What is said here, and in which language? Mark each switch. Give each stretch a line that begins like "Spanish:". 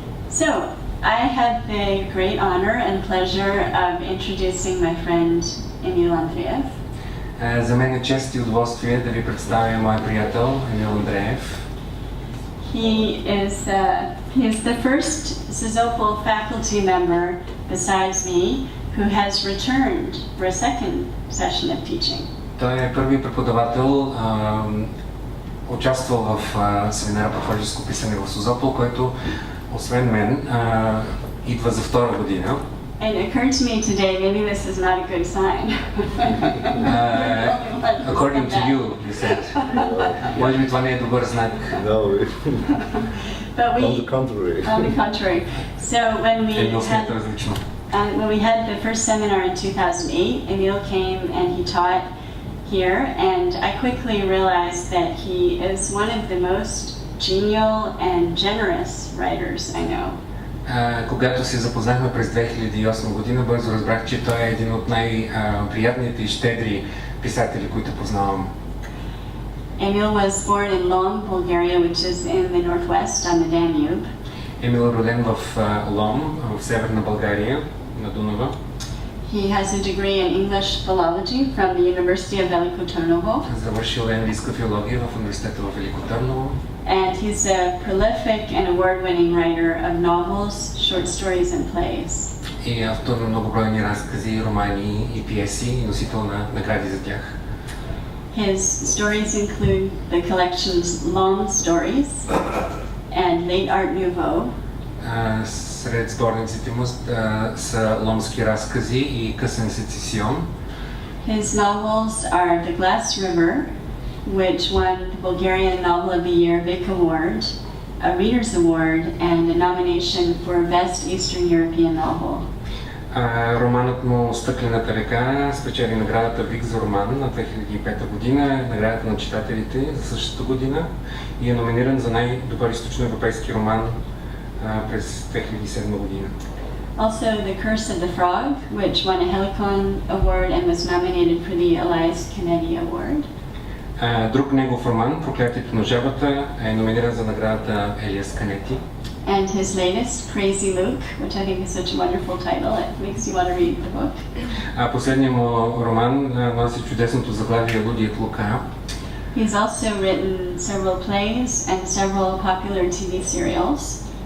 English: So, I had the great honor and pleasure of introducing my friend Emil Andreev.
Bulgarian: За мен е чест и удоволствие да ви представя моя приятел Емил Андреев.
English: He is the first Sozopol faculty member besides me who has returned for a second session of teaching.
Bulgarian: Той е първи преподавател, участвал в семинара по творческо писане в Созопол, който освен мен идва за втора година.
English: And it occurred to me today, maybe this is not a good sign. According to you, you said.
Bulgarian: Може би това не е добър знак.
English: No, But we, on the contrary. On the contrary. So when we had the first seminar in 2008, Emil came and he taught here, and I quickly realized that he is one of the most genial and generous writers I know.
Bulgarian: Когато се запознахме през 2008 година, бързо разбрах, че той е един от най-приятните и щедри писатели, които познавам.
English: Emil was born in Lom, Bulgaria, which is in the northwest on the Danube.
Bulgarian: Емил е роден в Лом, в северна България, на Дунава.
English: He has a degree in English philology from the University of Veliko Tarnovo.
Bulgarian: Завършил е английска филология в университета в Велико Търново.
English: And he's a prolific and award-winning writer of novels, short stories, and plays.
Bulgarian: И автор на многобройни разкази, романи и пиеси, и носител на награди за тях.
English: His stories include the collections Long Stories and Late Art Nouveau.
Bulgarian: Сред сборниците му са ломски разкази и късен сецесион.
English: His novels are The Glass River, which won the Bulgarian Novel of the Year Vic Award, a Reader's Award, and a nomination for Best Eastern European Novel.
Bulgarian: Романът му "Стъклената река" спечели наградата Вик за роман на 2005 година, наградата на читателите за същата година и е номиниран за най-добър източноевропейски роман през 2007 година.
English: Also, The Curse of the Frog, which won a Helicon Award and was nominated for the Elias Kennedy Award.
Bulgarian: Друг негов роман, "Проклятието на жабата", е номиниран за наградата Елиас Канети.
English: And his latest, Crazy Luke, which I think is such a wonderful title, it makes you want to read the book.
Bulgarian: Последният му роман носи чудесното заглавие "Лудият Лука".
English: He's also written several plays and several popular TV serials.